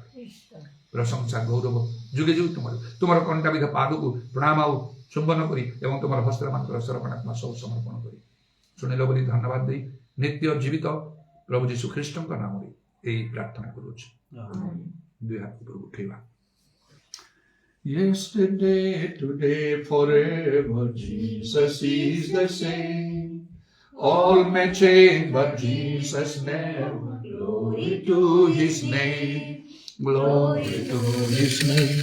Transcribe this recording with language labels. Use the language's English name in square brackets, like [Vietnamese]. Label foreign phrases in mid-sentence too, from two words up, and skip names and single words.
[Odia] ପ୍ରଶଂସା ଗୌରବ ଯୁଗେ ଯୁଗ ତୁମର କଣ୍ଟାବିଧ ପାଦକୁ ପ୍ରଣାମ ଆଉ ଚୁମ୍ବନ କରି ଏବଂ ତୁମର ହସ୍ତମାନଙ୍କର ସରପଣାତ୍ମା ସବୁ ସମର୍ପଣ କରି ଶୁଣିଲ ବୋଲି ଧନ୍ୟବାଦ ଦେଇ ନିତ୍ୟ ଜୀବିତ ପ୍ରଭୁ ଯୀଶୁ ଖ୍ରୀଷ୍ଟଙ୍କ ନାମରେ ଏହି ପ୍ରାର୍ଥନା କରୁଅଛୁ। ଦୁଇ ହାତ ଉପରକୁ ଉଠେଇବା। [English] Yesterday, today, forever, Jesus is the same. All may change, but Jesus never. Glory to His name. Glory to His name.